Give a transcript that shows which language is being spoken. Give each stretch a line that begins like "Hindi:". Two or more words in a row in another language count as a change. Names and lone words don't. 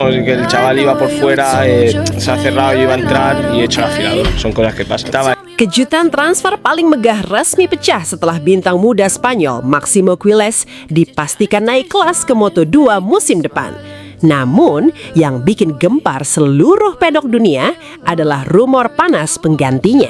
Spanish: Que el chaval iba por fuera, se ha cerrado, yo iba a entrar y he hecho el afilador. Son cosas que pasan.
Indonesian: Kejutan transfer paling megah resmi pecah setelah bintang muda Spanyol Máximo Quilés dipastikan naik kelas ke Moto2 musim depan. Namun, yang bikin gempar seluruh pedok dunia adalah rumor panas penggantinya.